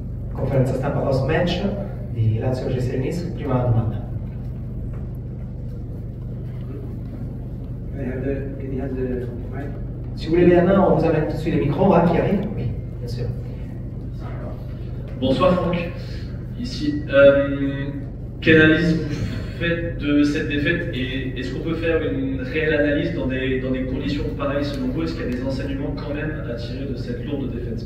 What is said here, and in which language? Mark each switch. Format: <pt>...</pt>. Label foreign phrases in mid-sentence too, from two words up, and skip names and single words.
<it>conferenza stampa post match di Lazio Cesarini. Prima domanda.</it> <fr>Si vous voulez les mains, on vous amène tout de suite les micros qui arrivent. Oui, bien sûr. Bonsoir Franck, ici. Quelle analyse vous faites de cette défaite et est-ce qu'on peut faire une réelle analyse dans des conditions pareilles selon vous? Est-ce qu'il y a des enseignements quand même à tirer de cette lourde défaite?</fr>